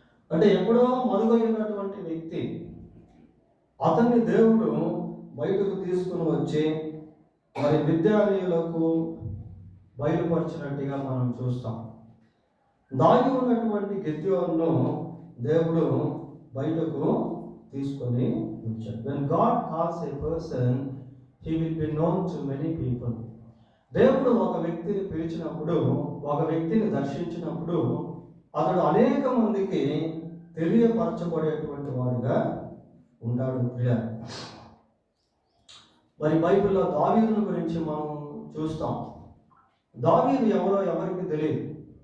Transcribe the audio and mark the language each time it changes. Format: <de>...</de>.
<te>అంటే ఎప్పుడో మరుగైనటువంటి వ్యక్తి, అతన్ని దేవుడు బయటకు తీసుకుని వచ్చి మరి విద్యాలయులకు బయలుపరిచినట్టుగా మనం చూస్తాం. దాగి ఉన్నటువంటి గిద్యోనును దేవుడు బయటకు తీసుకొని వచ్చాడు.</te> <en>When God calls a person, he will be known to many people.</en> <te>దేవుడు ఒక వ్యక్తిని పిలిచినప్పుడు, ఒక వ్యక్తిని దర్శించినప్పుడు అతడు అనేక మందికి తెలియపరచబడేటువంటి వాడుగా ఉంటాడు. మరి బైబిల్లో దావీదుని గురించి మనం చూస్తాం. దావీదు ఎవరో ఎవరికి తెలియదు.</te>